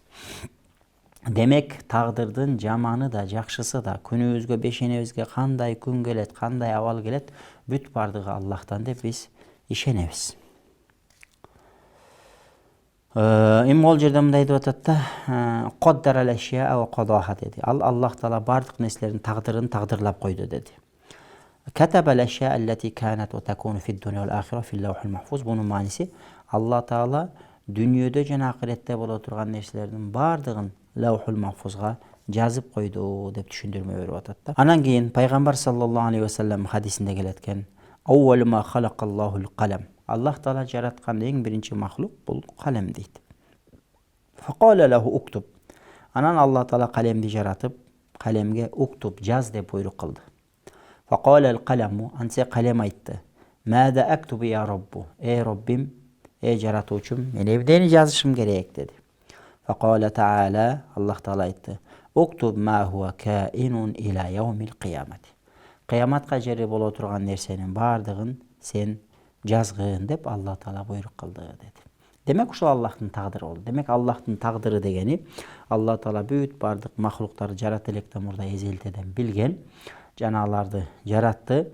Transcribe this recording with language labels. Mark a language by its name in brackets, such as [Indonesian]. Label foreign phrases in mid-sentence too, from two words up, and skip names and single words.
[Kyrgyz] Демек, тагдырдын жаманы да, жакшысы да, күнүбүзгө, бешенебизге кандай күн келет, кандай абал келет, бүт бардыгы Аллахтан деп биз ишенебиз. Эми ол жерде мындай деп атат да, [Arabic] قدر الأشياء وقضاها [Kyrgyz] деди. Ал Аллах Таала бардык нерселердин тагдырын тагдырлап койду деди. [Arabic] كتب الأشياء التي كانت وتكون في الدنيا والآخرة في اللوح المحفوظ. [Kyrgyz] Бунун мааниси, Алла Таала дүйнөдө жана акыретте боло турган нерселердин бардыгын лаухул махфузга жазып койду деп түшүндүрмө берип атат да. Анан кийин пайгамбар [Arabic] صلى الله عليه وسلم [Kyrgyz] хадисинде келеткен, [Arabic] أول ما خلق الله القلم. [Kyrgyz] Аллах Таала жараткан эң биринчи махлук бул калем дейт. [Arabic] فقال له اكتب. [Kyrgyz] Анан Аллах Таала калемди жаратып, калемге уктуб, жаз деп буйрук кылды. [Arabic] فقال القلم, [Kyrgyz] ансе калем айтты. [Arabic] ماذا أكتب يا رب. [Kyrgyz] Роббим, жаратуучум, мен эмнени жазышым керек деди. [Arabic] فقال تعالى, [Kyrgyz] Аллах Таала айтты. [Arabic] اكتب ما هو كائن إلى يوم القيامة. [Kyrgyz] Кыяматка жери боло турган нерсенин бардыгын сен жазгын деп Алла Таала буйрук кылды деди. Демек, ушул Аллахтын тагдыры болду. Демек, Аллахтын тагдыры дегени Алла Таала бүт бардык махлуктарды жарата электен мурда эзелтеден билген, жана аларды жаратты.